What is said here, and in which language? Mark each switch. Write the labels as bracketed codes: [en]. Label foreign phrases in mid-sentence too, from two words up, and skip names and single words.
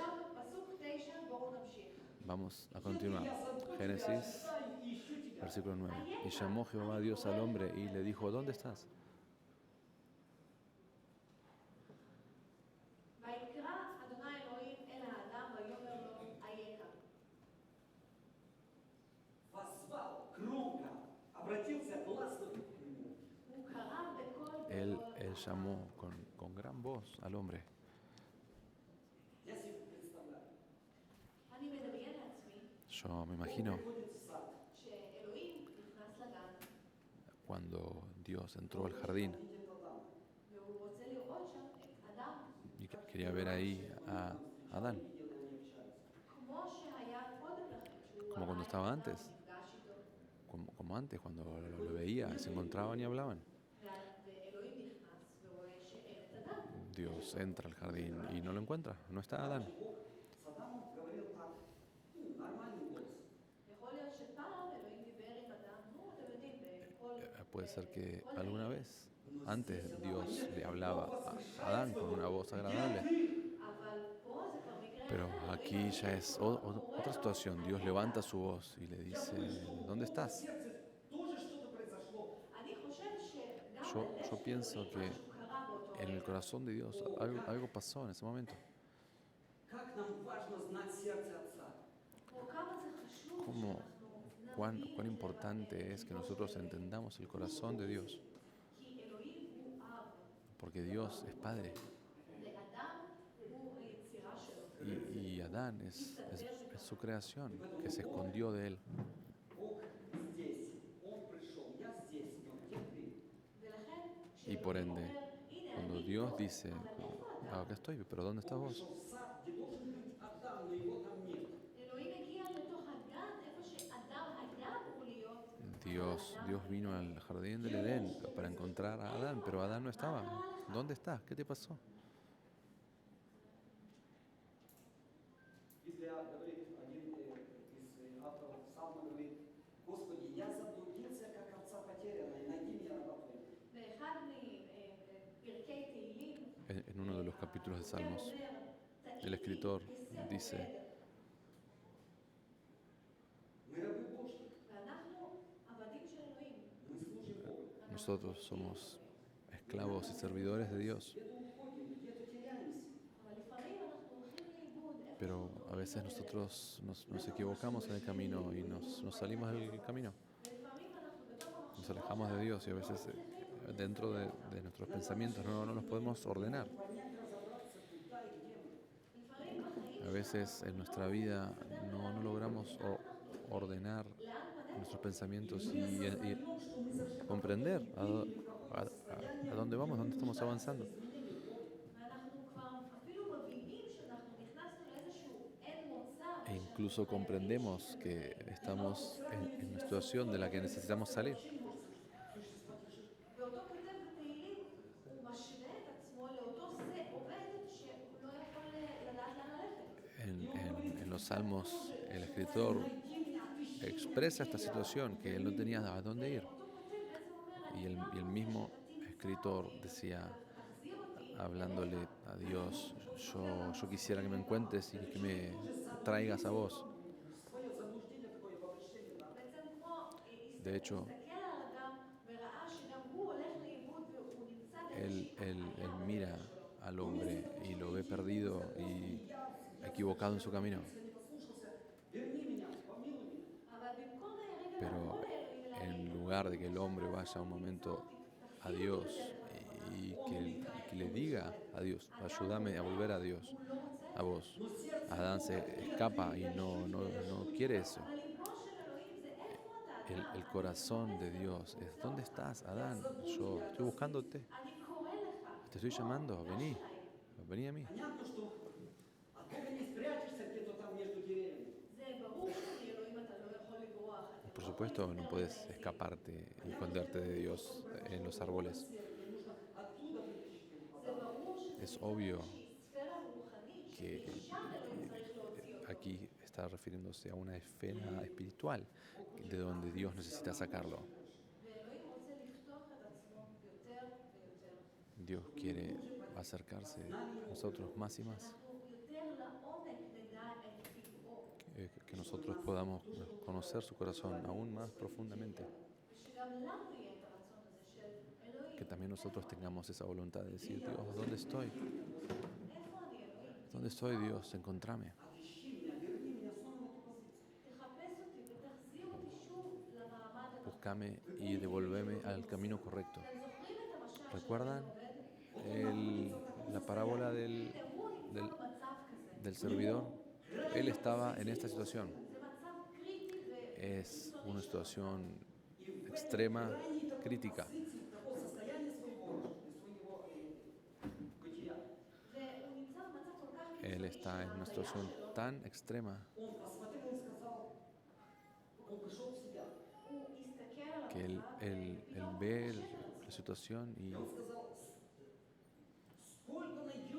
[he] עכשיו, פסוק 9, בואו נמשיך. [es] Vamos a continuar. Génesis, versículo 9. Y llamó Jehová a Dios al hombre y le dijo, ¿dónde estás? [he] ויקרא אדוני אלוהים אל האדם ויאמר לו, אייכה. [ru] Возвал громко, обратился гласно к нему. [he] הוא קרא בקול [es] Él [he] גדול. [es] llamó con gran voz al hombre. [ru] Я себе представляю. [he] אני מדמיין לעצמי [es] Yo me imagino [ru] Приходит в сад, [he] שאלוהים נכנס לגן [es] cuando Dios entró al jardín [ru] видит Адама. [he] והוא רוצה לראות שם את אדם, [es] y quería ver ahí a Adán, [ru] Видел, они общаются. [he] כמו שהיה קודם לכן, שהוא [es] como cuando [he] ראה את [es] estaba [he] אדם [es] antes. [he] ונפגש איתו. [es] como antes, cuando lo veía, se encontraban y hablaban. [he] ואלוהים נכנס ורואה שאין את אדם. [es] Dios entra al jardín y no lo encuentra, no está Adán. [ru] Бог с Адамом говорил так, нормальным голосом. [he] יכול להיות שפעם אלוהים דיבר עם אדם, נו, אתם יודעים, בקול... [es] Puede ser que [he] בקול [es] alguna [he] נעים. [es] vez antes Dios le hablaba a Adán con una voz agradable, [he] אבל פה זה כבר מקרה [es] pero [he] אחר, [es] aquí [he] אלוהים [es] ya es otra situación. Dios levanta su voz y le dice, ¿dónde [ru] В [es] estás? [ru] сердце тоже что-то произошло. [he] אני חושבת שגם [es] Yo [he] בלב של [es] pienso [he] אלוהים [es] que [he] משהו קרה באותו [es] en el [he] רגע. [es] corazón de Dios algo pasó en ese momento. [ru] Как нам важно знать сердце Отца. [he] פה כמה זה חשוב [es] Cómo, [he] שאנחנו [es] cuán [he] נבין את לב [es] importante es que nosotros entendamos el corazón de Dios, [he] כי אלוהים הוא אב, [es] porque Dios es Padre [he] לאדם הוא היצירה שלו. [es] y Adán es su creación, que se escondió de él. [ru] Бог здесь, Он пришел, я здесь, но где ты? [he] ולכן, [es] Y por [he] כשאלוהים [es] ende, [he] אומר, הנה [es] cuando [he] אני [es] Dios [he] פה, [es] dice, [he] אבל איפה אתה? [es] acá estoy, pero ¿dónde estás [ru] Он [es] vos? [ru] пришел в сад, где должен быть Адам, но его там нет. [he] אלוהים הגיע לתוך הגן, איפה שאדם היה אמור להיות. [es] Dios vino al jardín del Edén para encontrar a Adán, pero Adán no estaba. ¿Dónde estás? ¿Qué te pasó? [ru] Библия говорит, один из авторов Псалма говорит, Господи, я заблудился, как овца потерянная, найди меня, раба твоя. [he] באחד מפרקי תהילים, [es] En uno de los capítulos de Salmos, [he] אומר, [es] el escritor [he] "תהי לי [es] dice, [he] בסדר". [ru] Мы рабы Божьи, [he] ואנחנו עבדים של אלוהים. [ru] мы служим Богу. [es] nosotros somos esclavos y servidores de Dios, [ru] Где-то уходим, где-то теряемся. [he] אבל לפעמים אנחנו הולכים לאיבוד. איפה [es] pero [he] שאנחנו [es] a veces nosotros nos equivocamos en el camino y nos salimos del camino. [he] ולפעמים אנחנו בתוך המחשבות [es] Nos alejamos de Dios y a veces dentro de nuestros pensamientos no los podemos ordenar. [ru] Понять, разобраться, куда и где мы. [he] לפעמים בחיים [es] A veces en nuestra vida no logramos ordenar nuestros pensamientos y comprender a dónde vamos, dónde estamos avanzando. [he] ואנחנו כבר אפילו מבינים שאנחנו נכנסנו לאיזשהו אין מוצא. [es] E incluso comprendemos que estamos en una situación de la que necesitamos salir. [he] ואותו כותב בתהילים, הוא משווה את עצמו לאותו שא עובד שהוא לא יכול לדעת לאן ללכת. [es] En los salmos, el escritor expresa esta situación, que él no tenía a dónde ir. [he] אותו כותב בעצם אומר, [es] Y el mismo escritor decía, [he] תחזיר אותי. [es] hablándole a Dios, yo quisiera que me encuentres y que me traigas a vos. [ru] Свое заблуждение, такое обобщение, да? [he] בעצם כמו [es] De hecho, [he] הסתכל על האדם וראה שגם הוא הולך לאיבוד והוא נמצא [es] él mira al hombre y lo ve perdido y equivocado en su camino. [ru] Если не послушался, верни меня, помилуй меня. [he] אבל במקום רגע [es] Pero [he] לבוא לאלוהים ולהגיד, [es] en lugar de que el hombre vaya un momento a Dios y que le diga a Dios, ayúdame a volver a Dios, a vos, Adán se escapa y no quiere eso. [he] אבל ליבו של אלוהים זה איפה אתה? [es] El corazón de Dios es, ¿dónde estás, Adán? Yo estoy buscándote, [he] אני קורא לך. [es] te estoy llamando, vení a mí. [ru] Понятно, что от Бога не спрячешься где-то там между деревьями. [he] זה ברור שמאלוהים אתה לא יכול לברוח. אתה [es] Por [he] לא [es] supuesto, [he] יכול [es] no [he] להתנער [es] puedes [he] מהעצים. [es] escaparte y esconderte de Dios en los árboles. [ru] Мне нужно оттуда вытащить его. [he] זה ברור שזה [es] Es obvio [he] איזושהי ספירה רוחנית [es] que [he] שמשם אלוהים צריך להוציא אותה. [es] aquí está refiriéndose a una esfera espiritual de donde Dios necesita sacarlo. [he] ואלוהים רוצה לפתוח את עצמו יותר ויותר. [es] Dios quiere acercarse a nosotros más y más, [he] אנחנו יותר לעומק נדע את טבעו. [es] que nosotros podamos conocer su corazón aún más profundamente, [he] ושגם לנו יהיה את הרצון הזה של אלוהים. [es] que también nosotros tengamos esa voluntad de decir, Dios, ¿dónde estoy? [he] איפה אני אלוהים? [es] ¿Dónde estoy, Dios? Encontrame. [ru] Отыщи меня, верни меня снова на ту позицию. [he] תחפש אותי ותחזיר אותי שוב למעמד הנכון. [es] Búscame y devuélveme al camino correcto. [he] אתם זוכרים את המשל של [es] ¿Recuerdan [he] העובד? [es] la parábola [he] הוא נמצא במצב כזה. [es] del servidor? Él estaba en esta situación. [he] זה מצב קריטי [es] Es una situación extrema, crítica. [ru] Позиции того состояния своего бытия. [he] והוא נמצא במצב כל כך [es] Él [he] קיצוני [es] está en una [he] שההוויה [es] situación [he] שלו, [es] tan extrema [ru] Он посмотрел и сказал, он пришел в себя. [he] הוא הסתכל על [es] que él [he] המצב, [es] ve la situación y [ru] И он сказал, сколько